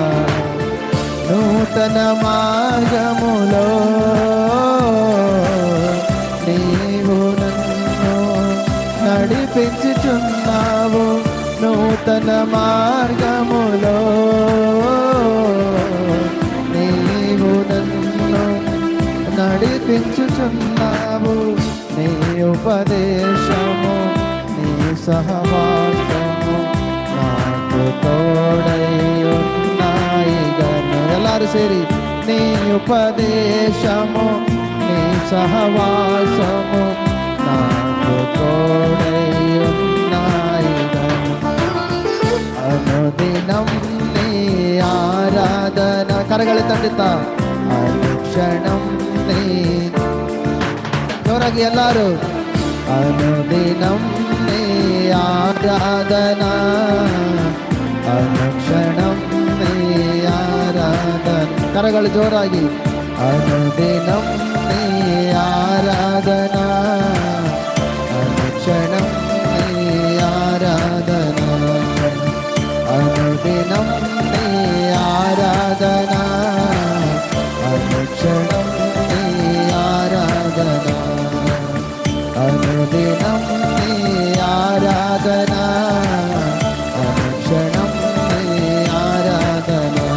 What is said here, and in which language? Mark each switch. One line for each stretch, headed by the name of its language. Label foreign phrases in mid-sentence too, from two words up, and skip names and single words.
Telugu: నూతన మార్గములో నీవు నన్ను నడిపించుచున్నావు, నూతన మార్గములో నీవు నన్ను నడిపించుచున్నావు. నీ ఉపదేశము నీ సహవాసము నాకు తోడై ఉన్నాయి గను.
Kannada: ಎಲ್ಲರೂ ಸೇರಿ
Telugu: నీ ఉపదేశము నీ సహవాసము నాకు తోడై ఉన్నాయి గను. అనుదినం నీ ఆరాధన.
Kannada: ಕರಗಳು ತಟ್ಟುತ್ತಾ
Telugu: అనుక్షణం నీ.
Kannada: ಜೋರಾಗಿ ಎಲ್ಲರೂ
Telugu: అనుదినం నీ ఆరాధన, అనుక్షణం నీ ఆరాధన.
Kannada: ಕರಗಳು ಜೋರಾಗಿ
Telugu: అనుదినం నీ ఆరాధన, అనుక్షణం నీ ఆరాధన, అనుదినం నీ ఆరాధన, అనుక్షణం నీ ఆరాధన, అనుదినం నీ ఆరాధన, అనుక్షణం నీ ఆరాధన.